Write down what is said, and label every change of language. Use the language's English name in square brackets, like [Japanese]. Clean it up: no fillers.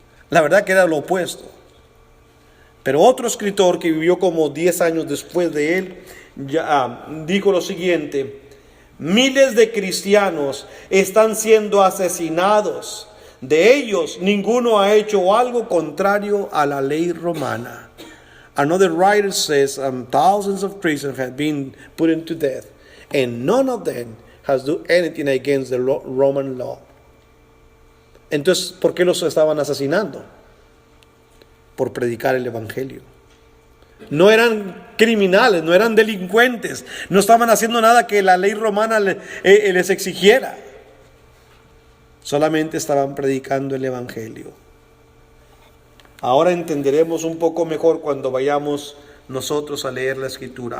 [Spanish] La verdad que era lo opuesto. Pero otro escritor que vivió como 10 años después de él, ya dijo lo siguiente: miles de cristianos están siendo asesinados. De ellos, ninguno ha hecho algo contrario a la ley romana. [English] Another writer says thousands of Christians have been put into death, and none of them has done anything against the Roman law. [Spanish] Entonces, ¿por qué los estaban asesinando? Por predicar el evangelio. No eran criminales, no eran delincuentes, no estaban haciendo nada que la ley romana les exigiera. Solamente estaban predicando el evangelio. Ahora entenderemos un poco mejor cuando vayamos nosotros a leer la escritura.